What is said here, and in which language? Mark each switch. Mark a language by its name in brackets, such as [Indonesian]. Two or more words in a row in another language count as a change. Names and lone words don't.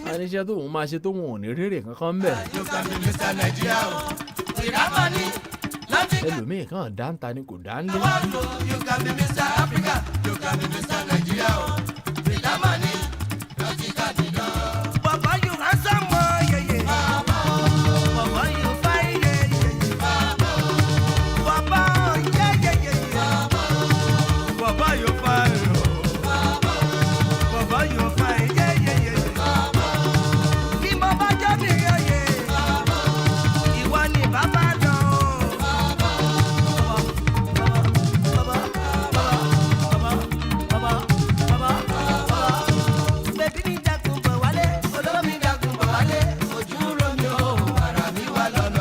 [Yoruba] níṣẹ́ tóun máa ṣe tóun ò ní rèrè kankan bẹ̀. [English] You can be Mr. Nigeria o. Without money, nothing can [Yoruba] ẹlòmíì kan dáńtà ni kò dá ń lé. [English] work o. You can be Mr. Africa. You can be Mr. Nigeria o. Without money, nothing can be done. Baba, you handsome boy, yeah, yeah. Baba, you fine, yeah, yeah, yeah. Baba, yeah, yeah, yeah, yeah. Baba, you fine, oh. Baba, you fine, yeah, yeah, yeah, yeah. [Yoruba] Kí mo bá jẹ́ mi, [English] yeah, yeah. [Yoruba] Ìwọ ni bàbá lọ. Bébí mi dákun bọ̀ wálé, olómi dákun bọ̀ wálé, ojú ro mi o, ara mi wà lọ́nà.